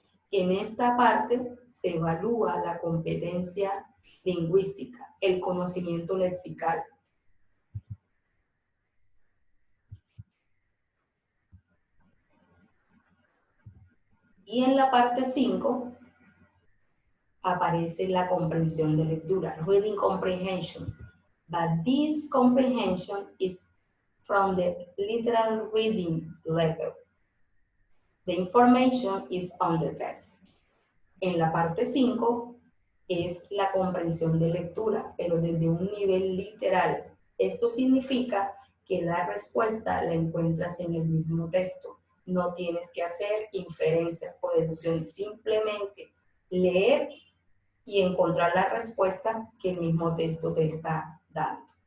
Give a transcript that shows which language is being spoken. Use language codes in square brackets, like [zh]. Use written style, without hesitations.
[es] En esta parte se evalúa la competencia lingüística, el conocimiento lexical. Y en la parte 5 aparece la comprensión de lectura, reading comprehension. [en] But this comprehension is from the literal reading level. The information is on the text. [es] En la parte 5 es la comprensión de lectura, pero desde un nivel literal. Esto significa que la respuesta la encuentras en el mismo texto. No tienes que hacer inferencias o deducciones, simplemente leer y encontrar la respuesta que el mismo texto te está dando.